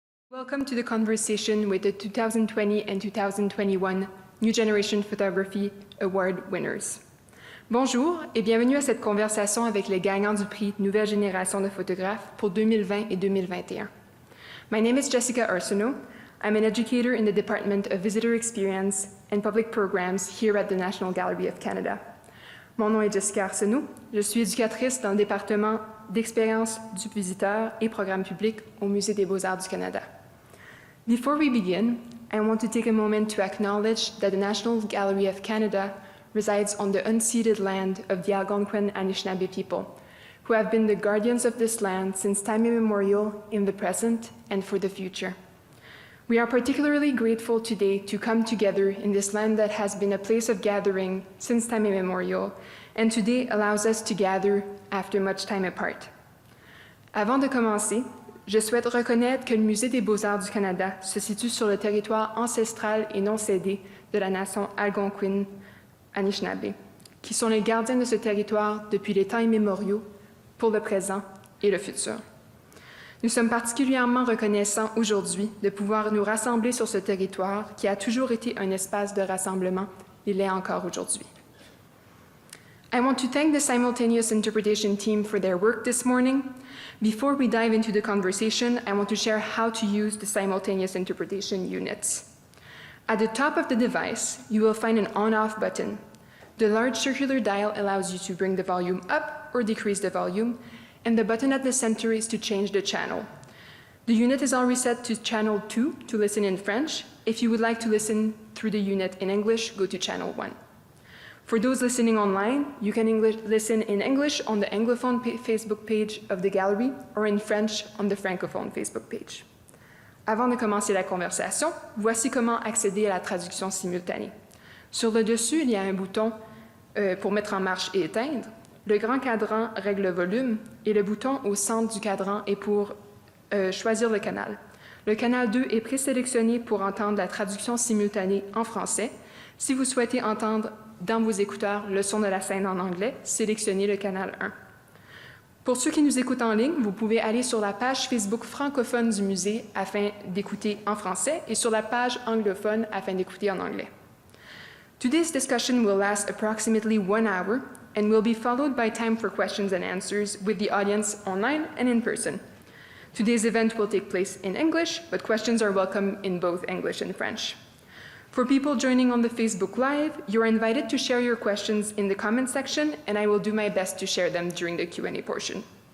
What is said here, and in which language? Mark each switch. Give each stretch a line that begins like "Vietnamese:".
English: Welcome to the conversation with the 2020 and 2021 New Generation Photography Award winners.
French: Bonjour et bienvenue à cette conversation avec les gagnants du prix Nouvelle Génération de photographes pour 2020 et 2021.
English: My name is Jessica Arsenault. I'm an educator in the Department of Visitor Experience and Public Programs here at the National Gallery of Canada.
French: Mon nom est Jessica Arsenault. Je suis éducatrice dans le département d'expérience du visiteur et programme public au Musée des Beaux-Arts du Canada.
English: Before we begin, I want to take a moment to acknowledge that the National Gallery of Canada resides on the unceded land of the Algonquin Anishinaabe people, who have been the guardians of this land since time immemorial in the present and for the future. We are particularly grateful today to come together in this land that has been a place of gathering since time immemorial, and today allows us to gather after much time apart.
French: Avant de commencer, je souhaite reconnaître que le Musée des Beaux-Arts du Canada se situe sur le territoire ancestral et non cédé de la nation algonquine Anishinaabe, qui sont les gardiens de ce territoire depuis les temps immémoriaux, pour le présent et le futur. Nous sommes particulièrement reconnaissants aujourd'hui de pouvoir nous rassembler sur ce territoire qui a toujours été un espace de rassemblement et l'est encore aujourd'hui.
English: I want to thank the simultaneous interpretation team for their work this morning. Before we dive into the conversation, I want to share how to use the simultaneous interpretation units. At the top of the device, you will find an on-off button. The large circular dial allows you to bring the volume up or decrease the volume, and the button at the center is to change the channel. The unit is already set to channel 2 to listen in French. If you would like to listen through the unit in English, go to channel 1. For those listening online, you can listen in English on the Anglophone Facebook page of the gallery or in French on the Francophone Facebook page.
French: Avant de commencer la conversation, voici comment accéder à la traduction simultanée. Sur le dessus, il y a un bouton pour mettre en marche et éteindre. Le grand cadran règle le volume et le bouton au centre du cadran est pour choisir le canal. Le canal 2 est présélectionné pour entendre la traduction simultanée en français. Si vous souhaitez entendre dans vos écouteurs le son de la scène en anglais, sélectionnez le canal 1. Pour ceux qui nous écoutent en ligne, vous pouvez aller sur la page Facebook francophone du musée afin d'écouter en français et sur la page anglophone afin d'écouter en anglais.
English: Today's discussion will last approximately 1 hour and will be followed by time for questions and answers with the audience online and in person. Today's event will take place in English, but questions are welcome in both English and French. For people joining on the Facebook Live, you're invited to share your questions in the comment section, and I will do my best to share them during the Q&A portion.